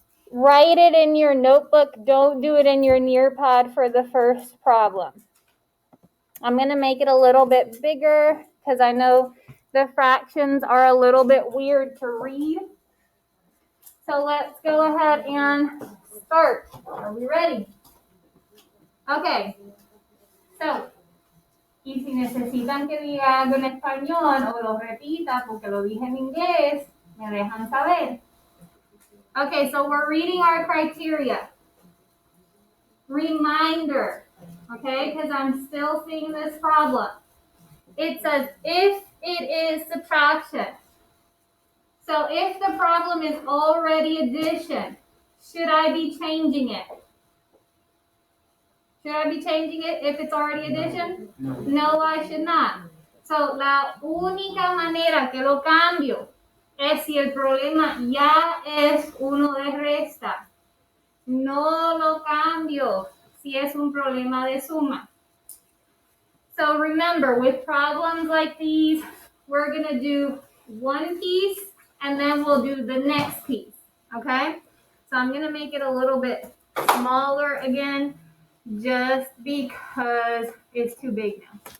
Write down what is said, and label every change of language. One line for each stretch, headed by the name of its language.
English: Write it in your notebook. Don't do it in your Nearpod for the first problem. I'm going to make it a little bit bigger because I know the fractions are a little bit weird to read. So let's go ahead and start. Are we ready? Okay.
Spanish: So, y si necesitan que diga algo en español o lo repita porque lo dije en inglés, me dejan saber.
English: Okay, so we're reading our criteria. Reminder, okay, because I'm still seeing this problem. It says if it is subtraction. So if the problem is already addition, should I be changing it? Should I be changing it if it's already addition? No, I should not.
Spanish: So la única manera que lo cambio es si el problema ya es uno de resta. No lo cambio si es un problema de suma.
English: So remember, with problems like these, we're going to do one piece and then we'll do the next piece, okay? So I'm going to make it a little bit smaller again, just because it's too big now.